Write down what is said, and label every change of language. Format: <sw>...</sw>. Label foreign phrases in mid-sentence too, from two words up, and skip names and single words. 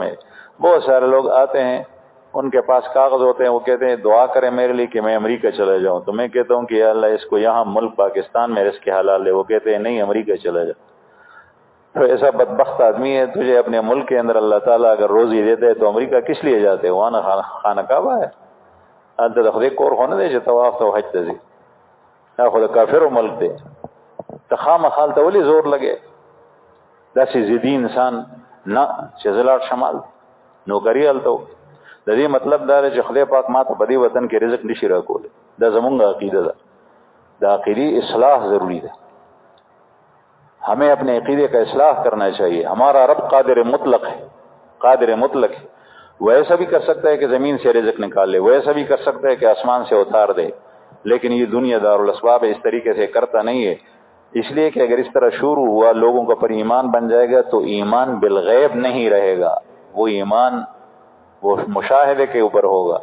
<ur>میں بہت سارے لوگ آتے ہیں، ان کے پاس کاغذ ہوتے ہیں، وہ کہتے ہیں دعا کریں میرے لیے کہ میں امریکہ چلا جاؤں، تو میں کہتا ہوں کہ یا اللہ اس کو یہاں ملک پاکستان میں رزق حلال ہے، وہ کہتے ہیں نہیں امریکہ چلا جا۔ تو ایسا بدبخت آدمی ہے، تجھے اپنے ملک کے اندر اللہ تعالیٰ اگر روزی دیتے ہے تو امریکہ کس لیے جاتے؟ وہاں نا خانہ کعبہ ہے،</ur> <ps>آلتا خدای کور خونه دی چې طواف ته حج ته ځي، دا خو د کافرو ملک دی، ته خامخا ته ولې زور لګې؟ داسې ضدي انسان نه چې زه لاړ شم هلته نوکري هلته و. د دې مطلب دا دی چې خدای پاک ما ته په دې وطن کې رزق نشي راکولی. دا زمونږ عقیده ده، دا عقیدی</ps> <ur>اصلاح ضروری ہے، ہمیں اپنے عقیدے کا اصلاح کرنا چاہیے۔ ہمارا رب قادر مطلق ہے، قادر مطلق ہے، وہ ایسا بھی کر سکتا ہے کہ زمین سے رزق نکال لے، وہ ایسا بھی کر سکتا ہے کہ آسمان سے اتار دے، لیکن یہ دنیا دار الاسباب اس طریقے سے کرتا نہیں ہے، اس لیے کہ اگر اس طرح شروع ہوا لوگوں کا پر ایمان بن جائے گا تو ایمان بالغیب نہیں رہے گا، وہ ایمان وہ مشاہدے کے اوپر ہوگا۔</ur>